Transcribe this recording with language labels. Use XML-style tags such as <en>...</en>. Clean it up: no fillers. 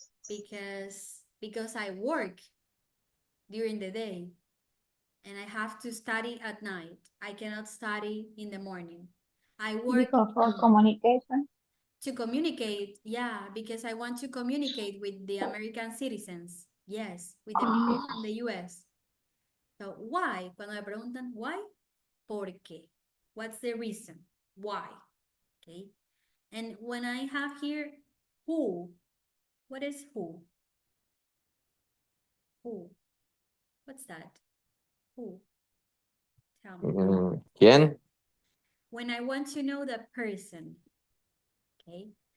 <en>because I work during the day and I have to study at night. I cannot study in the morning. I work Because for communication. to communicate, yeah, because I want to communicate with the American citizens. Yes, with the people from the US. So, why?</en> <es>Cuando me preguntan why, ¿por qué?</es> <en>What's the reason? Why? Okay. And when I have here who, what is who? Who? What's that? Who? Tell me.</en> <es>¿Quién?</es> <en>When I want to know the person, okay?</en>